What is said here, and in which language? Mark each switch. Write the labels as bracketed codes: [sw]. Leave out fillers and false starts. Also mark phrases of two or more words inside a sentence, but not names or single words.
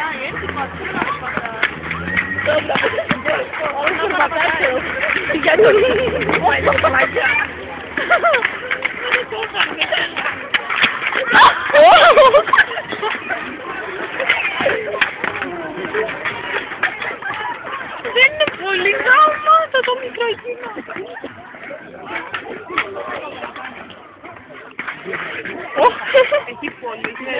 [pl] Dobra, on kurwa patrzył. Ja to nie pomagam. [el] Δεν είναι πολύ γαμάτο το μικρό. Έχει πολύ.